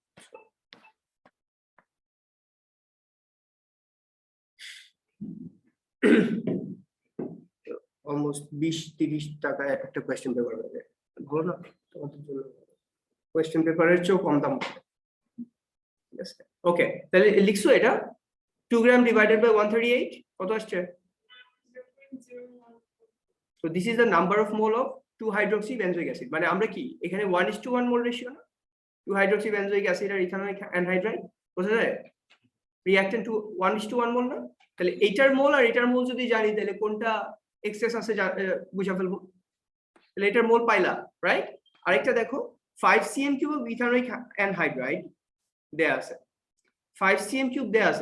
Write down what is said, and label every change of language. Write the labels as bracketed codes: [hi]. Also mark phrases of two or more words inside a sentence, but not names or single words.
[bn] অলমোস্ট 20-30 টাকা একটা [en] question paper [bn] হবে, ভালো না তোমাদের জন্য? কোয়েশ্চেন পেপারের চেয়েও কম দাম। ঠিক আছে, ওকে, তাহলে লিখছো এটা 2 গ্রাম [en] divided by [bn] 138 কত আসছে? [en] So this is the number of mole of 2-hydroxy benzoic acid, [bn] মানে আমরা কি এখানে 1:1 [en] mole ratio [bn] না, [en] 2-hydroxy benzoic acid [bn] আর [en] ethanoic anhydride, [bn] বোঝা যায়? রিঅ্যাকট্যান্ট 1:1 মোল না, তাহলে এইটার মোল আর এটার মোল যদি জানি তাহলে কোনটা এক্সেস আছে বুঝা ফেলবো, তাহলে এটার মোল পাইলা, রাইট? আরেকটা দেখো [en] 5 cm³ of ethanoic anhydride [bn] দেয়া আছে, 5 cm³ দেয়া আছে।